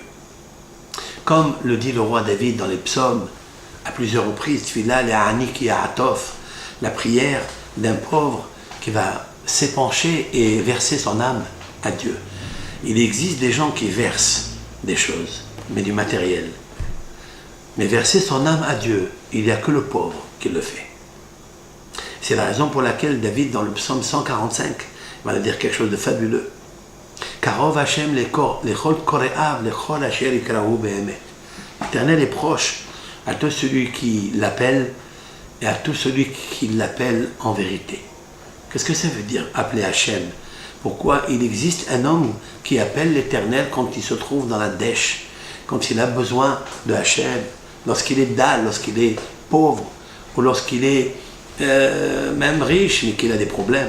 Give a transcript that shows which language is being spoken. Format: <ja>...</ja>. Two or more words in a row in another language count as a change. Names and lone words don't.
<fr>Comme le dit le roi David dans les psaumes, à plusieurs reprises,</fr> <he>תפילה לעני כי יעטוף,</he> <fr>la prière d'un pauvre qui va s'épancher et verser son âme à Dieu. Il existe des gens qui versent des choses, mais du matériel. Mais verser son âme à Dieu, il n'y a que le pauvre qui le fait. C'est la raison pour laquelle David, dans le psaume 145, va dire quelque chose de fabuleux.</fr> <he>קרוב השם לכל קוראיו לכל אשר יקראוהו באמת.</he> <fr>L'Éternel est proche à tout celui qui l'appelle et à tout celui qui l'appelle en vérité. Qu'est-ce que ça veut dire appeler Hashem? Pourquoi il existe un homme qui appelle l'Éternel quand il se trouve dans la dèche, quand il a besoin de Hashem, lorsqu'il est dalle, lorsqu'il est pauvre, ou lorsqu'il est même riche mais qu'il a des problèmes?</fr>